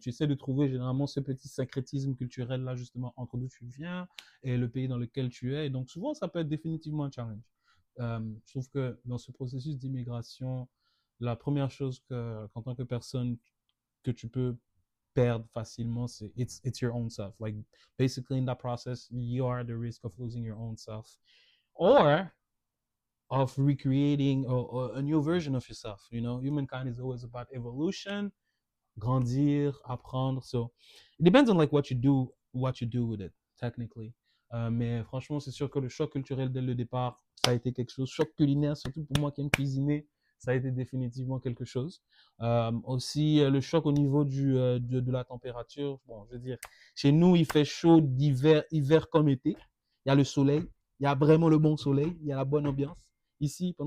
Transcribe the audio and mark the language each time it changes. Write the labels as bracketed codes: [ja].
[fr] Et tu essaies de trouver généralement ce petit syncrétisme culturel là justement entre d'où tu viens et le pays dans lequel tu es. Et donc souvent, ça peut être définitivement un challenge. Je trouve que dans ce processus d'immigration, la première chose qu'en tant que personne que tu peux perdre facilement, c'est [en] it's your own self. Like basically in that process, you are at the risk of losing your own self, or of recreating a new version of yourself. You know, humankind is always about evolution, [fr] grandir, apprendre. [en] So it depends on like what you do with it, technically. [fr] Mais franchement, c'est sûr que le choc culturel dès le départ, ça a été quelque chose. Choc culinaire, surtout pour moi qui aime cuisiner, ça a été définitivement quelque chose. Aussi, le choc au niveau de la température. Bon, je veux dire, chez nous, il fait chaud d'hiver, hiver comme été. Il y a le soleil, il y a vraiment le bon soleil, il y a la bonne ambiance. Ici, pendant